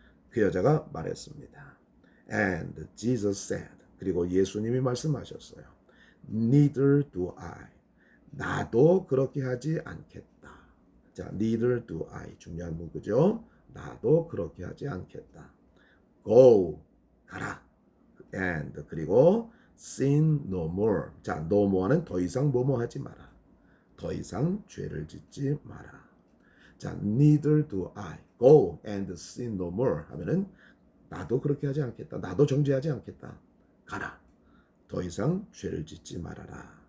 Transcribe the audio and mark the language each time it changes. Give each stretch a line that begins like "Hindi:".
Korean: 그 여자가 말했습니다.
English: And Jesus said.
Korean: 그리고 예수님이 말씀하셨어요.
English: Neither do I.
Korean: 나도 그렇게 하지 않겠다. 자,
English: neither do I.
Korean: 중요한 문구죠. 나도 그렇게 하지 않겠다.
English: Go.
Korean: 가라.
English: And
Korean: 그리고
English: sin no more.
Korean: 자, no more는 더 이상 뭐뭐 하지 마라. 더 이상 죄를 짓지 마라. 자,
English: neither do I. Go and sin no more
Korean: 하면은 나도 그렇게 하지 않겠다. 나도 정죄하지 않겠다. 가라. 더 이상 죄를 짓지 말아라.